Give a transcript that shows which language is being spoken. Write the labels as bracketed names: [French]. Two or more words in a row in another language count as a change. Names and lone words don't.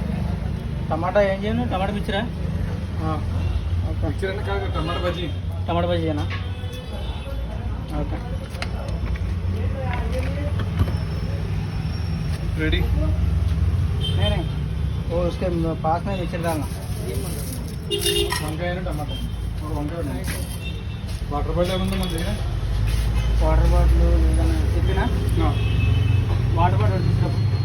[Telugu] टमाटा ఏం చేయను టమాటా మిక్చరా ఓకే మిక్చర్ అంటే కాదు టమాటా బజ్జీ [Hindi] टमाटा भजिया ओके रेडी नहीं नहीं वो उसके पास में मिक्सर डालना [Telugu] వంకాయ టమాటా और వంకాయ ఉన్నాయి [English] water bottle [Telugu] ఏముంది మన దగ్గర [English] water bottle [Telugu] ఏదైనా చెప్పినా [English] water bottle [Telugu] తీసుకురా